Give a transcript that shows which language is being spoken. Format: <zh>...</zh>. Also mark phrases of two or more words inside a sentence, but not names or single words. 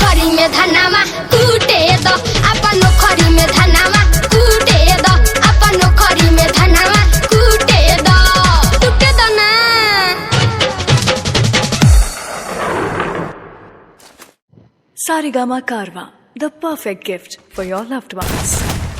<bho>में धनावा कूटे दो, अपन नौकरी में धनावा कूटे दो, अपन नौकरी में धनावा कूटे दो, कूटे दो ना।</bho> <en>Saregama Karwa, the perfect gift for your loved ones.</en>